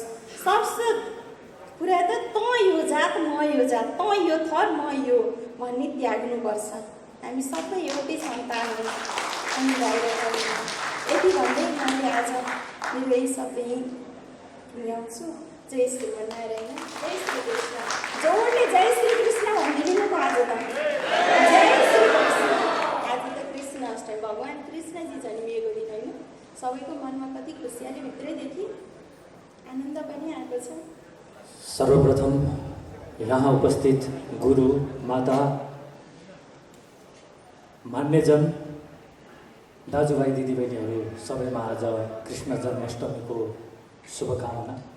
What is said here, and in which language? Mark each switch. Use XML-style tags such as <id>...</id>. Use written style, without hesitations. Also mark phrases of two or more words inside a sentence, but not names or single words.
<ne>सबसे कुरा त तँ यो जात म यो जात, तँ यो थर म यो भन्ने त्याग्नुपर्छ। हामी सबै एउटै सन्तान हो अनि बाहिर यति भन्दै मैले आज मेरो यही शब्द यहीँ ल्याउँछु। जय श्रीमन्नारायण, जय श्री कृष्ण। जोडले जय श्री कृष्ण भनिदिनु त आज त जय श्री कृष्ण। आज त कृष्ण अष्टमी, भगवान् कृष्णजी जन्मिएको दिन होइन। सबैको मनमा कति खुसियाली भित्रैदेखि आनन्द पनि आएको छ। सर्वप्रथम यहाँ उपस्थित गुरु माता मान्यजन दाजुभाइ दिदीबहिनीहरू सबैमा आज कृष्ण जन्माष्टमीको शुभकामना।</ne>